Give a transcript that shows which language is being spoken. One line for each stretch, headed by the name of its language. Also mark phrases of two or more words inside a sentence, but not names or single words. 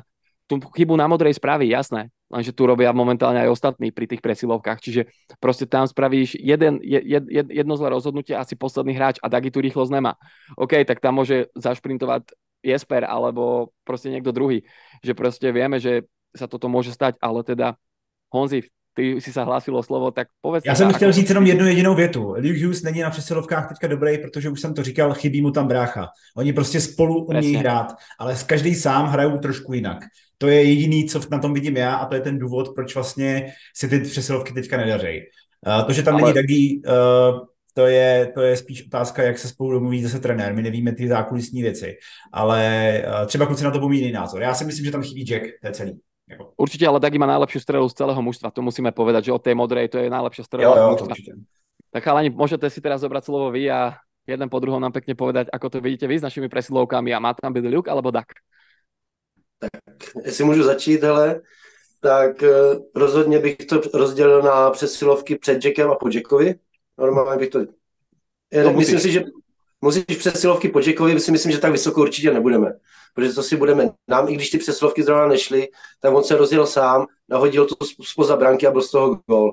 Slovak: Tú chybu na modrej spraví, jasné, lenže tu robia momentálne aj ostatní pri tých presilovkách, čiže proste tam spravíš jedno zlé rozhodnutie, asi posledný hráč a Dougie tu rýchlosť nemá. OK, tak tam môže zašprintovať Jesper alebo proste niekto druhý, že proste vieme, že sa toto môže stať, ale teda Honzi, v ty si sa hlásil o slovo, tak povedz.
Czech: Já jsem chtěl říct jenom jednu jedinou větu. Luke Hughes není na přesilovkách teďka dobrý, protože už jsem to říkal, chybí mu tam brácha. Oni prostě spolu umějí hrát, ale každý sám hrajou trošku jinak. To je jediný, co na tom vidím já, a to je ten důvod, proč vlastně si ty přesilovky teďka nedaří. To, že tam není Dagi, to je spíš otázka, jak se spolu domluví zase trenér. My nevíme ty zákulisní věci, ale třeba kluci na to budou mít jiný názor. Já si myslím, že tam chybí Jack, to je celý.
Slovak: Určite, ale Dagi má najlepšiu strelu z celého mužstva, to musíme povedať, že od tej modrej to je najlepšia strela z mužstva. Tak chalani, môžete si teraz zobrať slovo vy a jeden po druhom nám pekne povedať, ako to vidíte vy s našimi presilovkami a má tam byť Luke alebo Dak?
Czech: Tak, jestli můžu začít, hele, tak rozhodně bych to rozdělil na přesilovky před Jackem a po Jackovi. Normálně bych to... Myslím si, že musíš přesilovky po Jackovi, si myslím, že tak vysoko určitě nebudeme. Protože to si budeme nám, i když ty přesilovky zrovna nešly, tak on se rozjel sám, nahodil to spoza branky a byl z toho gól.